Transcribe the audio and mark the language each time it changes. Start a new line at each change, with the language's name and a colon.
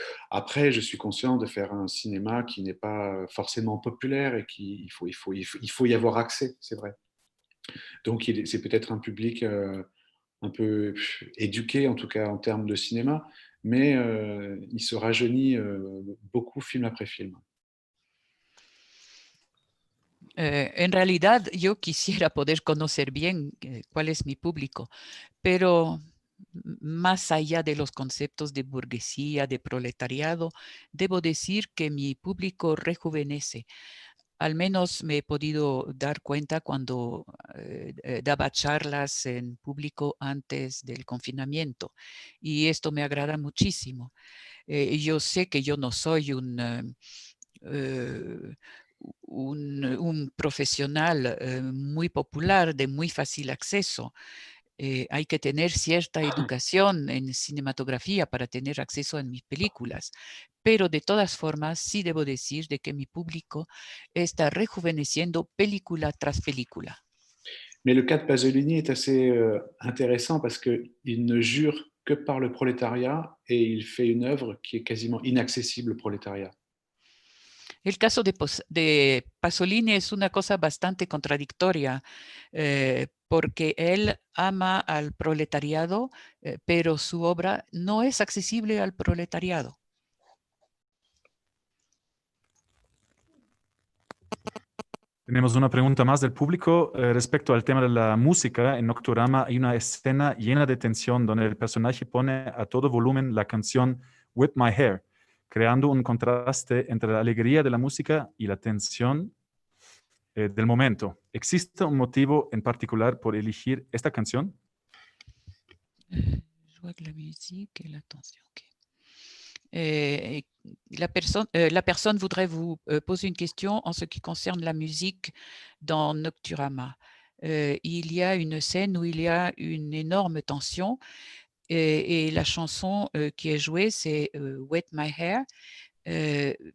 French: Après, je suis conscient de faire un cinéma qui n'est pas forcément populaire et qu'il faut y avoir accès, c'est vrai. Donc, c'est peut-être un public un peu éduqué, en tout cas en termes de cinéma, mais il se rajeunit beaucoup film après film.
Spanish: En realidad, yo quisiera poder conocer bien cuál es mi público, pero más allá de los conceptos de burguesía, de proletariado, debo decir que mi público rejuvenece. Al menos me he podido dar cuenta cuando daba charlas en público antes del confinamiento, y esto me agrada muchísimo. Yo sé que yo no soy un profesional muy popular, de muy fácil acceso. Hay que tener cierta educación en cinematografía para tener acceso a mis películas, pero de todas formas sí debo decir de que mi público está rejuveneciendo película tras película.
French: Mais le cas de Pasolini est assez intéressant parce qu'il ne jure que par le prolétariat et il fait une œuvre qui est quasiment inaccessible au prolétariat.
Spanish: El caso de Pasolini es una cosa bastante contradictoria, porque él ama al proletariado, pero su obra no es accesible al proletariado. Tenemos una pregunta más del público respecto al tema de la música. En Nocturama hay una escena llena de tensión donde el personaje pone a todo volumen la canción With My Hair, creando un contraste entre la alegría de la música y la tensión del momento. ¿Existe un motivo en particular por elegir esta canción?
French: Joie de la musique et l'attention. Okay. La personne voudrait vous poser une question en ce qui concerne la musique dans Nocturama. Il y a une scène où il y a une énorme tension et la chanson qui est jouée, c'est Wet My Hair.